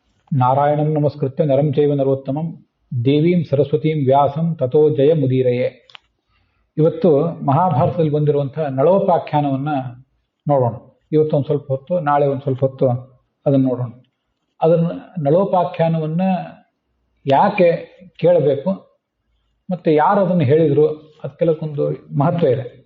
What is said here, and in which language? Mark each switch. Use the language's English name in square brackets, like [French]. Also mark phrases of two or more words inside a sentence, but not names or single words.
[Sanskrit] ನಾರಾಯಣಂ ನಮಸ್ಕೃತ್ಯ ನರಂ ಚೈವ ನರೋತ್ತಮಂ ದೇವೀಂ ಸರಸ್ವತೀಂ ವ್ಯಾಸಂ ತಥೋ ಜಯ ಮುದೀರಯೇ. [Kannada] ಇವತ್ತು ಮಹಾಭಾರತದಲ್ಲಿ ಬಂದಿರುವಂತಹ ನಳೋಪಾಖ್ಯಾನವನ್ನು ನೋಡೋಣ. ಇವತ್ತು ಒಂದು ಸ್ವಲ್ಪ ಹೊತ್ತು, ನಾಳೆ ಒಂದು ಸ್ವಲ್ಪ ಹೊತ್ತು ಅದನ್ನು ನೋಡೋಣ. ಅದನ್ನು ನಳೋಪಾಖ್ಯಾನವನ್ನು ಯಾಕೆ ಕೇಳಬೇಕು ಮತ್ತು ಯಾರು ಅದನ್ನು ಹೇಳಿದರು ಅದಕ್ಕೆಲ್ಲಕ್ಕೊಂದು ಮಹತ್ವ ಇದೆ.